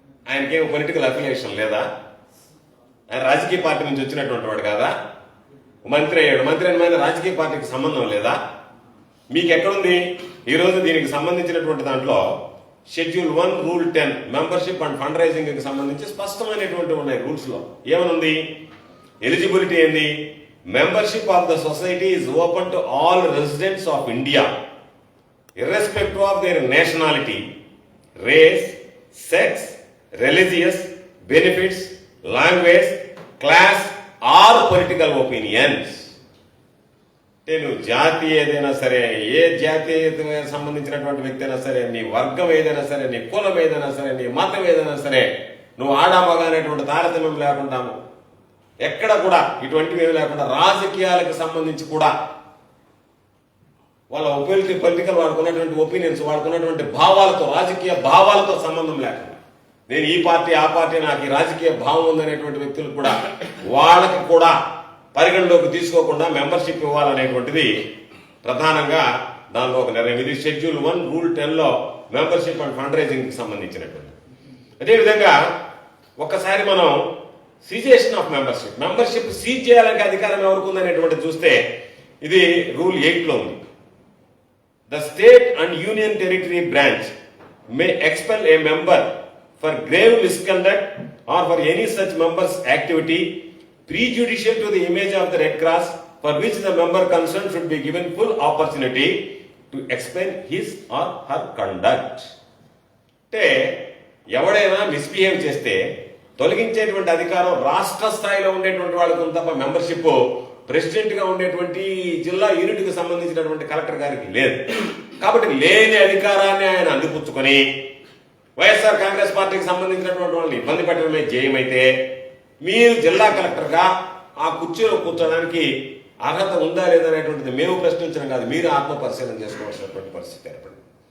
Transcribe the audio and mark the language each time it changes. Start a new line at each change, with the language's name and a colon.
Telugu: ఆయనకేం political affiliation లేదా? ఆయన రాజకీయ పార్టీ నుంచి వచ్చినటువంటి వాడు కాదా? మంత్రి అయ్యాడు. మంత్రి అయిన రాజకీయ పార్టీకి సంబంధం లేదా? మీకు ఎక్కడుంది? ఈరోజు దీనికి సంబంధించినటువంటి దాంట్లో schedule 1 rule 10 membership and fund raising కి సంబంధించి స్పష్టమైనటువంటి ఉన్నాయి రూల్స్ లో. ఏమనుంది? ఎలిజిబిలిటీ ఏంది?
English: Membership of the society is open to all residents of India irrespective of their nationality, race, sex, religious, benefits, language, class or political opinions.
Telugu: నువ్వు జాతి ఏదైనా సరే, ఏ జాతీయతకు సంబంధించినటువంటి వ్యక్తి అయినా సరే, నీ వర్గం ఏదైనా సరే, నీ కులం ఏదైనా సరే, నీ మతం ఏదైనా సరే, నువ్వు ఆడామగా అనేటువంటి తారతమ్యం లేకుండా, ఎక్కడ కూడా ఇటువంటివి ఏమి లేకుండా, రాజకీయాలకు సంబంధించి కూడా వాళ్ళ పొలిటికల్ వాడుకున్నటువంటి ఒపీనియన్స్, వాడుకున్నటువంటి భావాలతో, రాజకీయ భావాలతో సంబంధం లేకుండా, నేను ఈ పార్టీ ఆ పార్టీ, నాకు ఈ రాజకీయ భావం ఉందనేటువంటి వ్యక్తులు కూడా వాళ్ళకి కూడా పరిగణలోకి తీసుకోకుండా మెంబర్షిప్ ఇవ్వాలనేటువంటిది ప్రధానంగా దానిలో ఒక నిర్ణయం. ఇది schedule 1 rule 10లో membership and fund raising కి సంబంధించినటువంటి. అదేవిధంగా ఒక్కసారి మనం సీజేషన్ ఆఫ్ మెంబర్షిప్ సీజ్ చేయాలంటే అధికారం ఎవరికి ఉందనేటువంటి చూస్తే ఇది రూల్ 8లో ఉంది.
English: The state and union territory branch may expel a member for grave misconduct or for any such member's activity prejudicial to the image of the Red Cross, for which the member concerned should be given full opportunity to explain his or her conduct.
Telugu: అంటే ఎవడైనా misbehave చేస్తే తొలగించేటువంటి అధికారం రాష్ట్ర స్థాయిలో ఉండేటువంటి వాళ్ళకు ఉంది తప్ప మెంబర్షిప్ ప్రెసిడెంట్ గా ఉండేటువంటి జిల్లా యూనిట్ కి సంబంధించినటువంటి కలెక్టర్ గారికి లేదు. కాబట్టి లేని అధికారాన్ని ఆయన అందిపుచ్చుకొని వైఎస్ఆర్ కాంగ్రెస్ పార్టీకి సంబంధించినటువంటి వాళ్ళని ఇబ్బంది పెట్టడమే జయమైతే, మీరు జిల్లా కలెక్టర్ గా ఆ కుర్చీలో కూర్చోడానికి అర్హత ఉందా లేదనేటువంటిది మేము ప్రశ్నించడం కాదు, మీరు ఆత్మపరిశీలన చేసుకోవాల్సినటువంటి పరిస్థితి ఏర్పడింది.